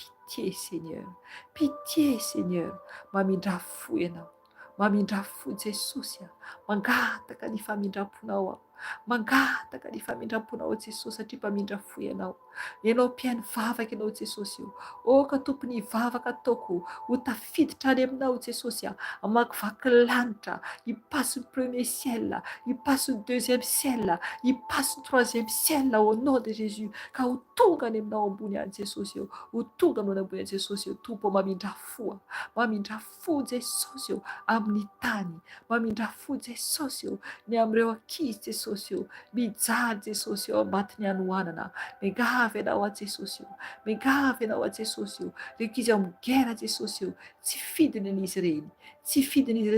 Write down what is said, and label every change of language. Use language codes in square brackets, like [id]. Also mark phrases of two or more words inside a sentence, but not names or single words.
[fr] Pitié Seigneur, pitié Seigneur, [mg] mamindra-fo ianao, mamindra-fo Jesosy mangataka ny famindram-ponao mangataka ny famindram-ponao Jesosy satria mpamindra-fo ianao. Ianao mpihaino vavaka ianao Jesosy io, oka tompony vavaka ataoko ho tafiditra any aminao Jesosy hamakivaky lanitra, hipaso ny [fr] premier ciel, [mg] hipaso ny [fr] deuxième ciel, [mg] hipaso ny [fr] troisième ciel au nom de Jésus, [mg] ka ho tonga any aminao ambony any Jesosy io, ho tonga aminao ambony any Jesosy io. Tompo mamindra-fo, mamindra-fo Jesosy io amin'ny tany, mamindra-fo Jesosy io ny amin'ireo ankizy Jesosy io, mijaly Jesosy io ambati ny hanohanana. Mingavy ianao a Jesosy io, mingavy ianao a Jesosy io, ireo ankizy amin'ny guerre Jesosy io, tsy fidiny an'izy ireny, tsy fidiny izy ireny.